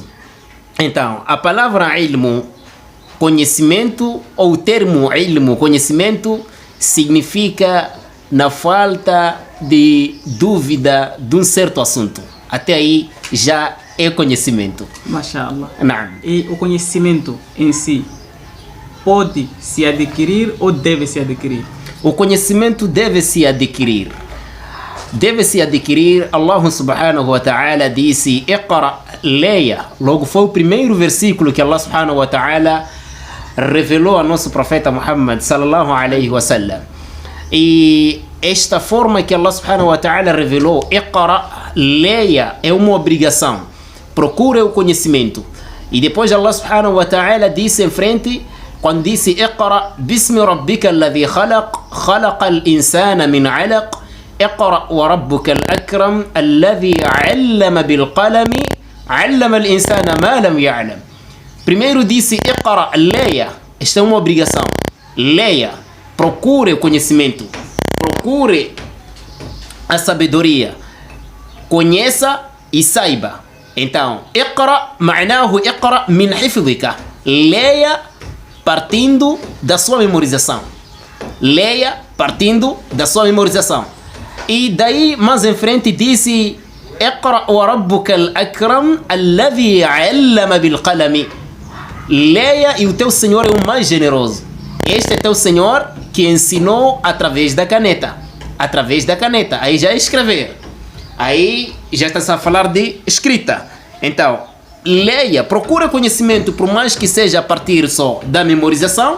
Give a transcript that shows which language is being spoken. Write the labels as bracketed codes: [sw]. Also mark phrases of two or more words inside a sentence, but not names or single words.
[pt] Então, a palavra ilmu, conhecimento, ou o termo ilmu, conhecimento, significa na falta de dúvida de um certo assunto. Até aí já é conhecimento. Mashallah. Naam. E o conhecimento em si pode se adquirir ou deve se adquirir? O conhecimento deve se adquirir. Deve se adquirir. Allah [ar] سبحانه وتعالى [pt] disse: Iqra, leia. Logo foi o primeiro versículo que Allah [ar] سبحانه وتعالى [pt] revelou a nosso profeta Muhammad [ar] صلى الله عليه وسلم. [pt] E esta forma que Allah [ar] سبحانه وتعالى [pt] revelou, Iqra, leia, é uma obrigação. Procure o conhecimento. E depois [ar] الله سبحانه وتعالى [pt] disse em frente, quando disse [ar] اقرأ، باسم ربك الذي خلق، خلق الإنسان من علق، اقرأ وربك الأكرم، الذي علم بالقلم، علم الإنسان ما لم يعلم. [pt] Primeiro disse Iqra, leia. Esta é uma obrigação. Leia. Procure o conhecimento. Procure a sabedoria. Conheça e saiba. Então, [ar] اقرأ، معناه اقرأ من حفظك. [pt] Leia partindo da sua memorização. Leia partindo da sua memorização. E daí, mais em frente, disse [ar] اقرأ وربك الأكرم الذي علم بالقلم. [pt] Leia e o teu Senhor é o mais generoso. Este é teu Senhor que ensinou através da caneta. Através da caneta. Aí já é escrever. Aí já está a falar de escrita. Então, leia, procura conhecimento, por mais que seja a partir só da memorização.